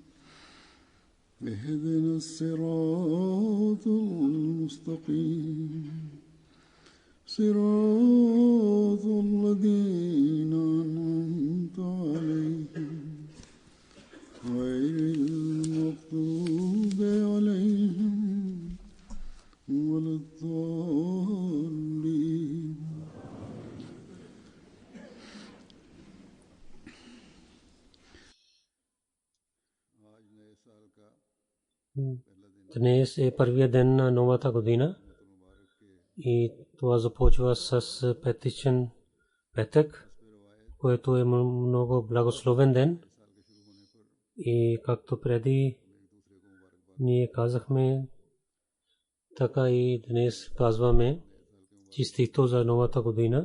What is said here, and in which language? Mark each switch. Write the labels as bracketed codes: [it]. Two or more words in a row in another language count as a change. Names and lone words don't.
[ar] اهدنا الصراط المستقيم صراط الذين أنعمت عليهم غير المغضوب عليهم ولا الضالين. [bg] Dnes je prvия ден на новата година и това започва с петичен петък, което е много благословен ден. И както преди ние казахме, така и днес казваме честито за новата година.